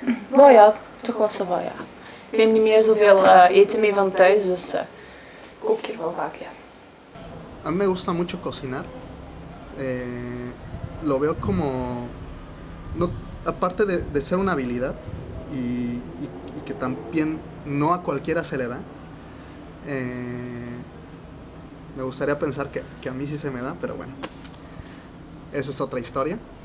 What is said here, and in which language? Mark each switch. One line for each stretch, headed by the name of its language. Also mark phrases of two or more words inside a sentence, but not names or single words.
Dutch: Oh ja, toch wel zo van ja. Ik neem niet meer zoveel eten mee van thuis, dus ik kook hier wel vaak, ja.
Spanish: A mí me gusta mucho cocinar. Lo veo como, no, aparte de ser una habilidad y que también no a cualquiera se le da, Me gustaría pensar que a mí sí se me da, pero bueno, esa es otra historia.